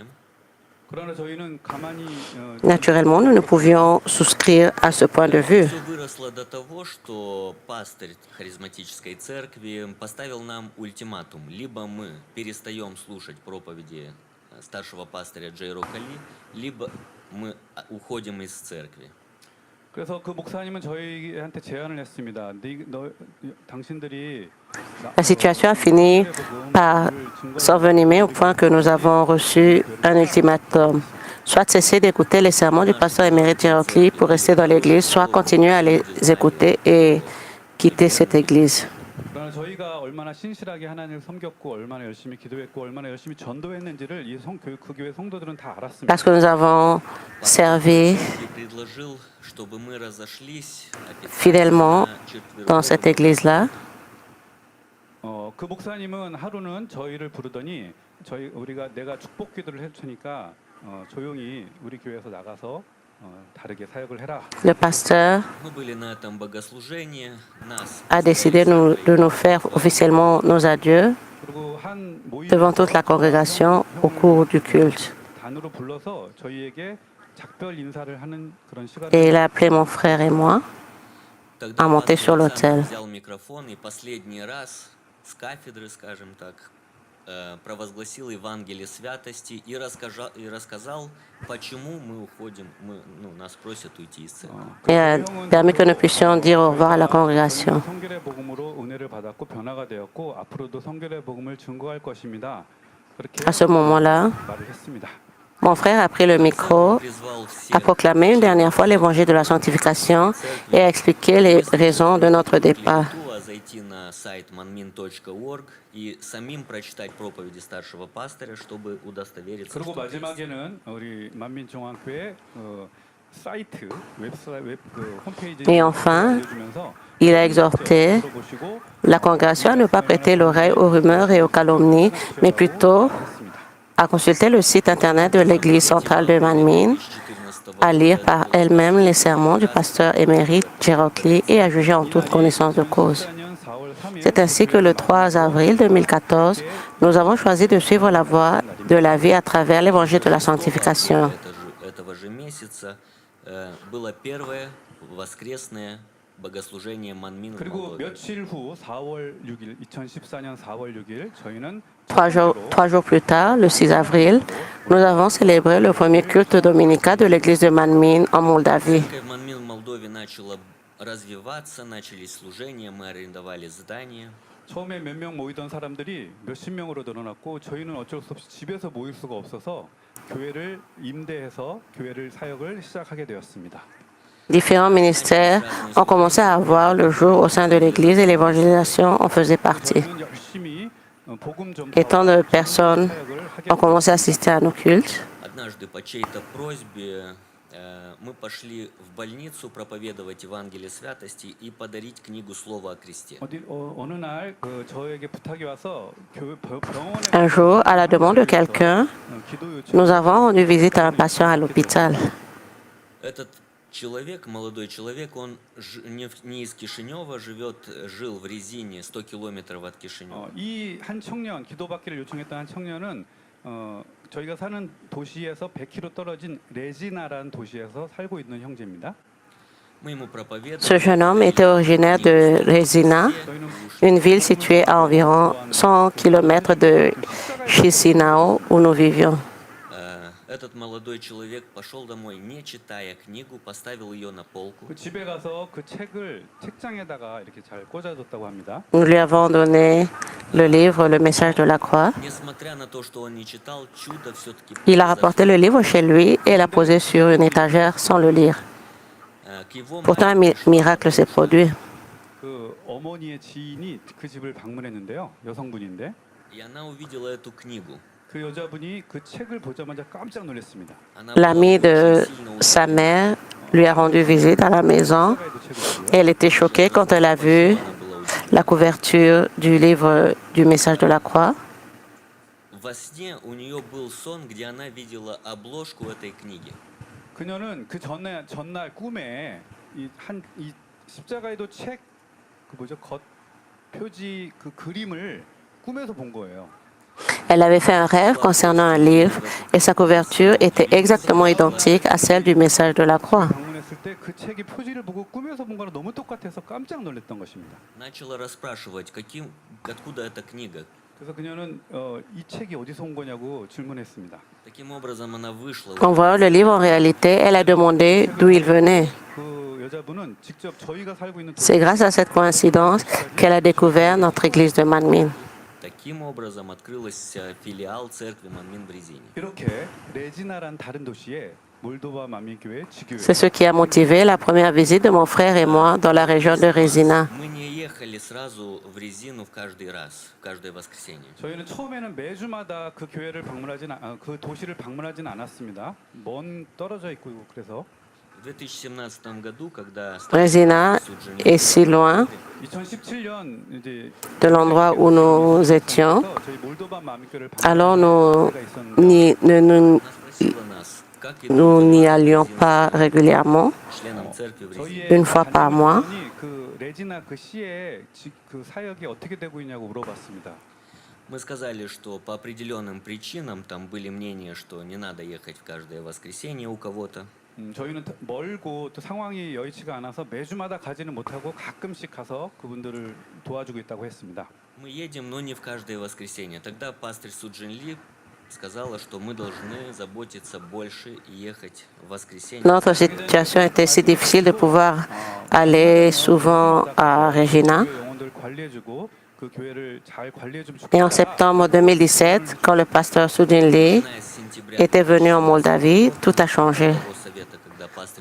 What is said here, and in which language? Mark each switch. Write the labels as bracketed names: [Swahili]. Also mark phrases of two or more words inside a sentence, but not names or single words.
[Korean] 그러나 저희는 가만히 [French] Naturellement, nous ne pouvions souscrire à ce point de vue. [Russian] Все выросло до того, что пастырь харизматической церкви поставил нам ультиматум. Либо мы перестаем слушать проповеди старшего пастыря Джейро Кали, либо мы уходим из церкви. [Korean] 그래서 그 목사님은 저희한테 제안을 했습니다. 당신들이 [French] La situation a fini par s'envenimer au point que nous avons reçu un ultimatum. Soit cesser d'écouter les sermons du pasteur émérite Gerald Lee pour rester dans l'église, soit continuer à les écouter et quitter cette église. [Korean] 그러나 저희가 얼마나 신실하게 하나님을 섬겼고 얼마나 열심히 기도했고 얼마나 열심히 전도했는지를 그 교회 성도들은 다 알았습니다. [French] Parce que nous avons servi [Russian] И предложил, чтобы мы разошлись [French] fidèlement [Russian] официально [French] dans cette église-là. [Korean] 그 목사님은 하루는 저희를 부르더니 내가 축복 기도를 할 테니까 조용히 우리 교회에서 나가서 다르게 사역을 해라. [French] Le pasteur [Russian] Мы были на этом богослужении, нас [French] a décidé de nous faire officiellement nos adieux [Korean] 그리고 한 모임 [French] devant toute la congrégation au cours du culte. [Korean] 단으로 불러서 저희에게 작별 인사를 하는 그런 시간을 [French] Et il a appelé mon frère et moi [Russian] тогда [French] à monter [Russian] пастор [French] sur [Russian] Александр [French] l'autel. [Russian] взял микрофон и последний раз с кафедры, скажем так, провозгласил Евангелие святости и рассказал, почему мы уходим, нас просят уйти из церкви. [French] Et a permis que nous puissions dire au revoir à la congrégation. [Korean] 성결의 복음으로 은혜를 받았고 변화가 되었고 앞으로도 성결의 복음을 증거할 것입니다. 그렇게 [French] À ce moment-là, [Korean] 말을 했습니다. [French] mon frère a pris le micro, [Russian] Призвал [French] a [Russian] всех [French] proclamé une dernière fois l'évangile de la sanctification et a expliqué les raisons de notre départ. [Russian] зайти на сайт manmin.org и самим прочитать проповеди старшего пастыря, чтобы удостовериться, [Korean] 그리고 [Russian] что это есть. [Korean] 마지막에는 우리 만민중앙교회 사이트 홈페이지 [French] Et enfin, [Korean] 알려주면서 [French] Il a exhorté [Korean] 들어보시고 [French] la congrégation à ne pas prêter l'oreille aux rumeurs et aux calomnies, mais plutôt à consulter le site internet de l'Église centrale de Manmin, à lire par elle-même les sermons du pasteur émérite Gerald Lee et à juger en toute connaissance de cause. [Korean] 2014년 4월 3일 [French] C'est ainsi que le 3 avril 2014, nous avons choisi de suivre la voie de la vie à travers l'évangile de la sanctification. [Russian] Этого же месяца было первое воскресное богослужение Манмин в [Korean] 그리고 [Russian] Молдове. [Korean] 며칠 후 4월 6일, 2014년 4월 6일 저희는 [French] Trois jours plus tard, le 6 avril, nous avons célébré le premier culte dominical de l'église de Manmin en Moldavie. [Russian] Церковь Манмин в Молдове начала развиваться, начались служения, мы арендовали здание. [Korean] 처음에 몇 명 모이던 사람들이 몇십 명으로 늘어났고 저희는 어쩔 수 없이 집에서 모일 수가 없어서 교회를 임대해서 교회를 사역을 시작하게 되었습니다. [French] Différents ministères ont commencé à avoir le jour au sein de l'église et l'évangélisation en faisait partie. [Korean] 저희는 열심히 복음 [French] Et tant de personnes [Korean] 사역을 하게 [French] ont commencé à assister à nos cultes. [Russian] Однажды по чьей-то просьбе мы пошли в больницу проповедовать Евангелие святости и подарить книгу «Слово о кресте». [Korean] 어느 날 저에게 부탁이 와서 병원에 [French] Un jour, à la demande de quelqu'un, [Korean] 기도 요청 [French] nous avons rendu visite à un patient à l'hôpital. [Russian] Этот человек, молодой человек, он не из Кишинева жил в Резине, 100 километров от Кишинева. [Korean] 이 한 청년 기도받기를 요청했던 한 청년은 저희가 사는 도시에서 100km 떨어진 레지나라는 도시에서 살고 있는 형제입니다. [Russian] Мы ему проповедовали. [French] Ce jeune homme était originaire de Resina, une ville située à environ 100 km de Chisinau où nous vivions. [Russian] Этот молодой человек пошел домой, не читая книгу, поставил ее на полку. [Korean] 그 집에 가서 그 책을 책장에다가 이렇게 잘 꽂아뒀다고 합니다. [French] Nous lui avons donné le livre, le message de la croix. [Russian] Несмотря на то, что он не читал, чудо все-таки [French] Il a rapporté le livre chez lui et l'a posé sur une étagère sans le lire. Pourtant, un miracle s'est produit. [Korean] 그 어머니의 지인이 그 집을 방문했는데요. 여성분인데 [Russian] И она увидела эту книгу. [Korean] 그 여자분이 그 책을 보자마자 깜짝 놀랐습니다. [French] L'ami de sa mère lui a rendu visite à la maison. Elle était choquée quand elle a vu la couverture du livre du message de la croix. [Russian] Во сне у нее был сон, где она видела обложку этой книги. [Korean] 그녀는 그 전날 꿈에 이 십자가에도 책 그 뭐죠 겉 표지 그 그림을 꿈에서 본 거예요. [French] Elle avait fait un rêve concernant un livre et sa couverture était exactement identique à celle du message de la croix. [Korean] 방문했을 때 그 책의 표지를 보고 꿈에서 본 거랑 너무 똑같아서 깜짝 놀랐던 것입니다. [Russian] Начала расспрашивать, откуда эта книга. [Korean] 그래서 그녀는 이 책이 어디서 온 거냐고 질문했습니다. [Russian] Таким образом, она вышла. [French] En voyant le livre en réalité, elle a demandé d'où il venait. [Korean] 그 여자분은 직접 저희가 살고 있는 [French] C'est grâce à cette coïncidence qu'elle a découvert notre église de Manmin. [Russian] Таким образом, открылась филиал церкви Манмин в Резине. [Korean] 이렇게 레지나란 다른 도시에 몰도바 만민교회 지교회. [French] C'est ce qui a motivé la première visite de mon frère et moi dans la région de Resina. [Russian] Мы не ехали сразу в Резину в каждый раз, в каждое воскресенье. [Korean] 저희는 처음에는 매주마다 그 교회를 그 도시를 방문하진 않았습니다. 먼 떨어져 있고 그래서 [Russian] В 2017 году, когда [French] Resina est si loin [Korean] 2017년 이제 [French] de l'endroit où nous étions. [Korean] 저희 몰도바 만민교회를 [French] Alors [Korean] 방문할 때가 있었는데 [French] nous [Russian] она спросила нас, как [French] nous n'y allions pas régulièrement, [Russian] членам церкви в Резине. [French] une fois par mois. [Korean] 그 레지나 그 시에 그 사역이 어떻게 되고 있냐고 물어봤습니다. [Russian] Мы сказали, что по определенным причинам там были мнения, что не надо ехать в каждое воскресенье у кого-то. [Korean] 저희는 멀고 또 상황이 여의치가 않아서 매주마다 가지는 못하고 가끔씩 가서 그분들을 도와주고 있다고 했습니다. [Russian] Мы едем, но не в каждое воскресенье. Тогда пастырь Суджин Ли сказала, что мы должны заботиться больше и ехать в воскресенье. [French] Notre situation était si difficile de pouvoir aller souvent à Regina. [Korean] 영혼들 관리해주고 그 교회를 잘 관리해주면 [French] Et en [Korean] 좋겠다. [French] septembre 2017, quand le pasteur Sudin Lee [Russian] Начиная с сентября [French] était venu en Moldavie, tout a changé. [Russian] того совета, когда пастырь